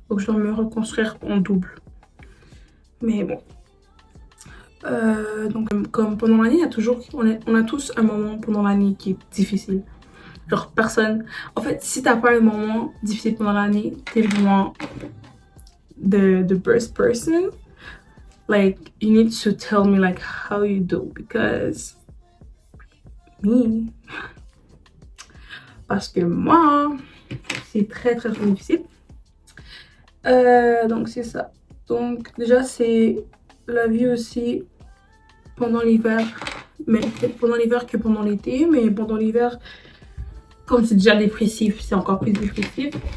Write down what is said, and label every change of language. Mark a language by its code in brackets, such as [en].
[fr] Donc je dois me reconstruire en double. Mais bon. Donc comme pendant l'année, on a tous un moment pendant l'année qui est difficile. Genre personne... En fait, si t'as pas un moment difficile pendant l'année, t'es vraiment [en] the best person. Like, you need to tell me like how you do because me. [fr] Parce que moi, c'est très difficile. Donc c'est ça. Donc déjà c'est la vie aussi pendant l'hiver. Mais pendant l'hiver que pendant l'été. Mais pendant l'hiver, comme c'est déjà dépressif, c'est encore plus dépressif.